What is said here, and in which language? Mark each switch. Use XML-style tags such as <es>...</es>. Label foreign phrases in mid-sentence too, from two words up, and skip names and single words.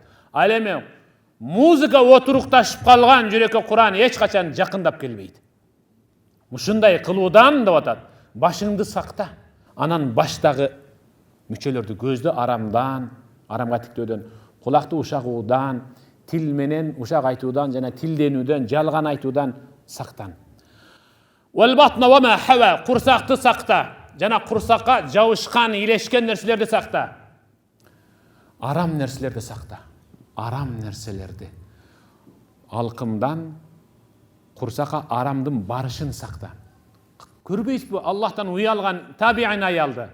<ky>Ал эми музыка отурукташып калган жүрөккө Кур'ан эч качан жакындап келбейт. Ушундай кылуудан деп атат, башыңды сакта, анан баштагы мүчөлөрдү, көздү арамдан, арамга тиктөөдөн, кулакты ушагуудан, тил менен ушак айтуудан жана тилденүүдөн, жалган айтуудан сактан.</ky> <ar>والبطن وما حوى,</ar> <ky>курсакты сакта, жана курсакка жабышкан, илешкен нерселерди сакта. Арам нерселерди сакта. Арам нерселерди. Алкымдан курсакка арамдын барышын сакта. Көрбөйсүзбү, Аллахтан уялган табиин аялды.</ky>